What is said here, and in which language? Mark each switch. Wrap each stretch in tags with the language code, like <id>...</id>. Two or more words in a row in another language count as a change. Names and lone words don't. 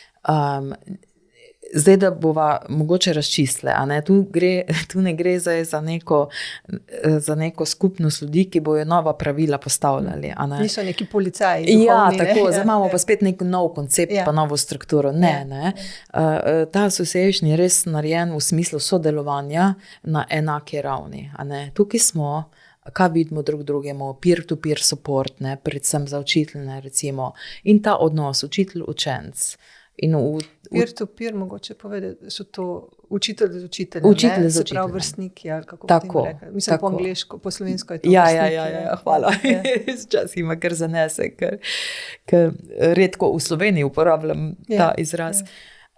<sl>Zdaj, da bova mogoče razčistile, a ne, tu ne gre zdaj za neko skupnost ljudi, ki bojo nova pravila postavljali, a ne. Niso neki policaji duhovni, tako, zdaj imamo pa spet nek nov koncept, pa novo strukturo. Ne. Ta association je res narejen v smislu sodelovanja na enaki ravni, a ne. Tukaj smo, kaj vidimo drug drugemu,</sl> <en>peer-to-peer support,</en> <sl>ne, predvsem za učitelje, recimo, in ta odnos učitelj-učenc. Peer-to-peer, mogoče povedati, so to učitelj z učiteljem, se pravi vrstniki, ali kako tako, bi rekli. Mislim, po angleško, po slovensko je to vrstniki. Hvala. Včasih ima kar zanese, ker redko v Sloveniji uporabljam ta izraz.</sl>